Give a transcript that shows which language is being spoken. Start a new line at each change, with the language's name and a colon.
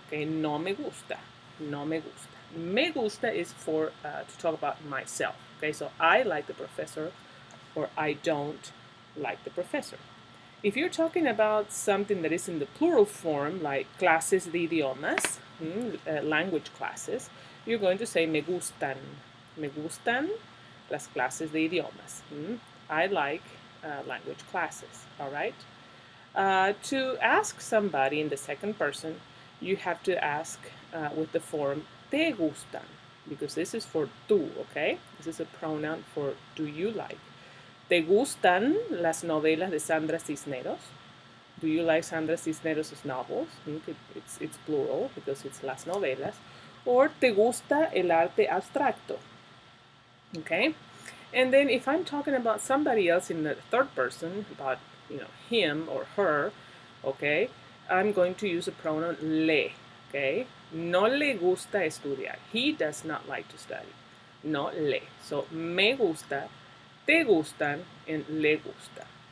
English: Okay,
Spanish: no me gusta. No me gusta.
English: Me gusta is for to talk about myself. Okay, so I like the professor or I don't like the professor. If you're talking about something that is in the plural form, like clases de idiomas, language classes, you're going to say me gustan.
Spanish: Me gustan las clases de idiomas.
English: I like language classes, all right? To ask somebody in the second person, you have to ask with the form te gustan, because this is for tú, okay? This is a pronoun for do you like.
Spanish: ¿Te gustan las novelas de Sandra Cisneros?
English: Do you like Sandra Cisneros' novels? It's plural because it's las novelas.
Spanish: Or ¿te gusta el arte abstracto?
English: Okay? And then if I'm talking about somebody else in the third person, about him or her, okay, I'm going to use a pronoun le, okay?
Spanish: No le gusta estudiar.
English: He does not like to study.
Spanish: No le.
English: So me gusta, te gustan, and le gusta.